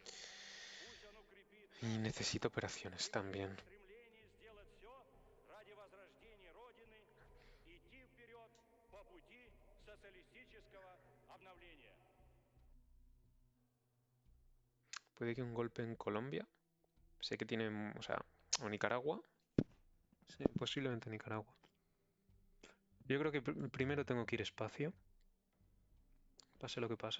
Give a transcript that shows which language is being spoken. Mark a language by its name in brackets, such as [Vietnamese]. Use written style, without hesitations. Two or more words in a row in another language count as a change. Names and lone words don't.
[Russian] Пусть он укрепит [Spanish] Y [Russian] наши [Spanish] necesito [Russian] позиции [Spanish] operaciones [Russian] и примет [Spanish] también. [Russian] в стремлении сделать все ради возрождения Родины, идти вперед по пути социалистического обновления. [Spanish] Puede que un golpe en Colombia. Sé que tiene, o sea, o Nicaragua. Sí, posiblemente Nicaragua. Yo creo que primero tengo que ir espacio. Pase lo que pase.